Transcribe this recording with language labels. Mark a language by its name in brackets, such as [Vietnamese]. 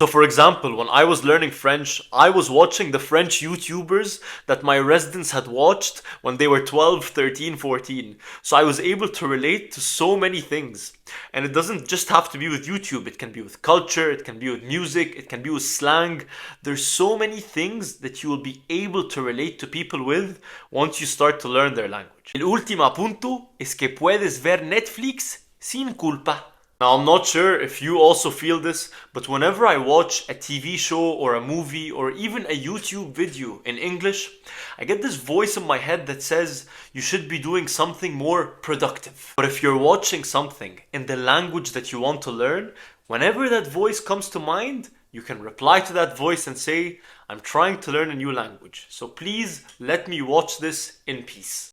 [English] So for example, when I was learning French, I was watching the French YouTubers that my residents had watched when they were 12, 13, 14. So I was able to relate to so many things. And it doesn't just have to be with YouTube. It can be with culture, it can be with music, it can be with slang. There's so many things that you will be able to relate to people with once you start to learn their language. [Spanish] El último punto es que puedes ver Netflix sin culpa. [English] Now, I'm not sure if you also feel this, but whenever I watch a TV show or a movie or even a YouTube video in English, I get this voice in my head that says you should be doing something more productive. But if you're watching something in the language that you want to learn, whenever that voice comes to mind, you can reply to that voice and say, I'm trying to learn a new language, so please let me watch this in peace.